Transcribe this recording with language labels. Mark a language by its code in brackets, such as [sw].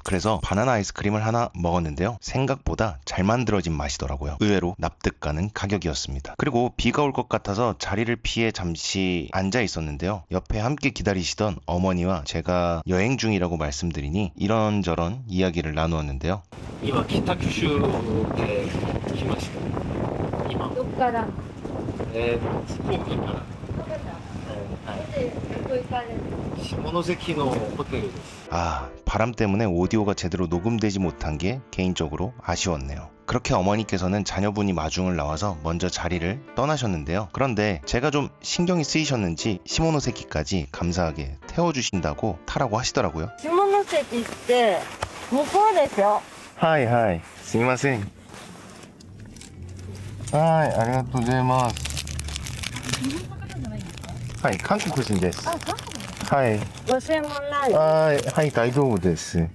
[ko] 그래서 바나나 아이스크림을 하나 먹었는데요. 생각보다 잘 만들어진 맛이더라고요. 의외로 납득 가는 가격이었습니다. 그리고 비가 올 것 같아서 자리를 피해 잠시 앉아 있었는데요. 옆에 함께 기다리시던 어머니와 제가 여행 중이라고 말씀드리니 이런저런 이야기를 나누었는데요. [ja] 今北九州で来ました今どっから福岡から 下関のホテルです [ko] 아, 바람 때문에 오디오가 제대로 녹음되지 못한 게 개인적으로 아쉬웠네요. 그렇게 어머니께서는 자녀분이 마중을 나와서 먼저 자리를 떠나셨는데요. 그런데 제가 좀 신경이 쓰이셨는지 시모노세키까지 감사하게 태워주신다고 타라고 하시더라고요. [ja] 下関って向こうですよ。はいはい、すみません。はい、ありがとうございます。はい、韓国人です。はい、ご専門なんで。はい、はい、大丈夫です。